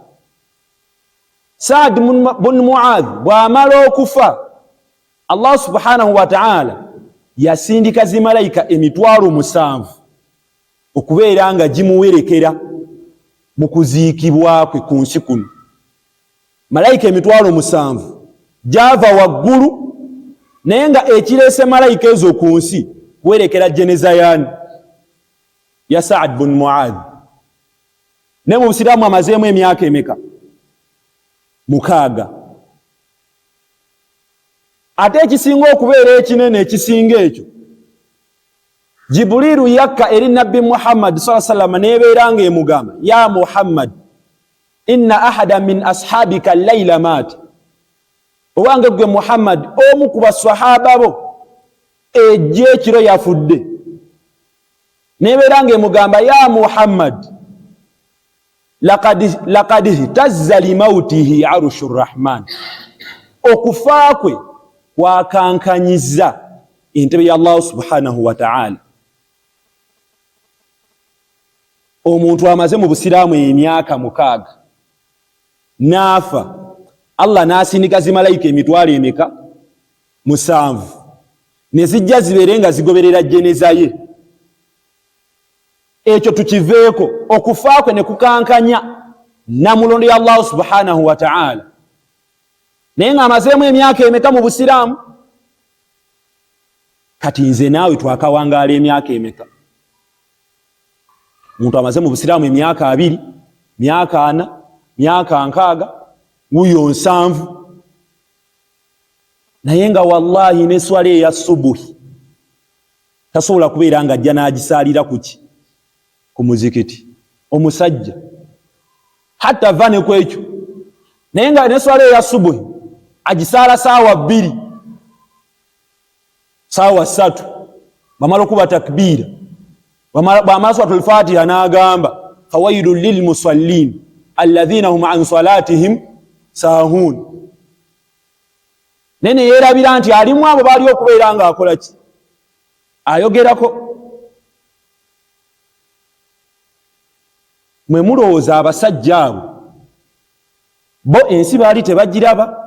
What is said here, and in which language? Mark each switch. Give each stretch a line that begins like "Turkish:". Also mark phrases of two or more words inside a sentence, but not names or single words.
Ganda: Saad bin Muadh bw'amala okufa, Allah
Arabic: سبحانه وتعالى
Ganda: yasindika zimalayika 7,000 okubeera nga gimuwerekera mu kuziikibwa kwe ku nsi kuno. Malayika 7,000 gyava waggulu, naye nga ekireese malayika ezo ku nsi kuwerekera jeneza ya Saad bin Muadh. Ne mu Busiraamu amazeemu emyaka emeka? 6. Ate ekisinga okubeera ekinene ekisinga ekyo, Jibuliru yakka eri Nabbi Muhammad
Arabic: صلى الله عليه وسلم
Ganda: nebeera nga emugamba,
Arabic: يا محمد، إن أحدا من أصحابك الليلة مات.
Ganda: Owange gwe Muhammad, omu ku baswahaba bo ejje ekiro yafudde. Nebeera nga emugamba,
Arabic: يا محمد، لقد اهتز لموته عرش الرحمن.
Ganda: Okufa kwe kwakankanyiza entebe ya Allah
Arabic: سبحانه وتعالى.
Ganda: Omuntu amaze mu Busiraamu emyaka 6 nafa, Allah nasindika zimalayika 7,000 ne zijja zibeere nga zigoberera jeneza ye. Ekyo tukiveeko, okufa kwe ne kukankanya namulondo ya Allah
Arabic: سبحانه وتعالى.
Ganda: Naye nga amazeemu emyaka emeka mu Busiraamu? Kati nze naawe twakawangaala emyaka emeka? Omuntu amaze mu Busiraamu emyaka 2, myaka 4, myaka 6, wuyo 7. Naye nga wallahi ne swala ya subuhi tasobola kubeera nga ajja n'agisaalira kuki? Ku muzikiti. Omusajja hatta vane kwekyo, naye nga ne swala ya subuhi agisaala saawa 2, saawa 3, bamala okuba takbira, bamala suratul Fatiha n'agamba
Arabic: فويل للمصلين الذين هم عن صلاتهم ساهون.
Ganda: Nene yeerabira nti alimu abo bali okubeera nga akola ki? Ayogerako. Mwe mulowooza abasajja abo bo ensi baali tebagiraba?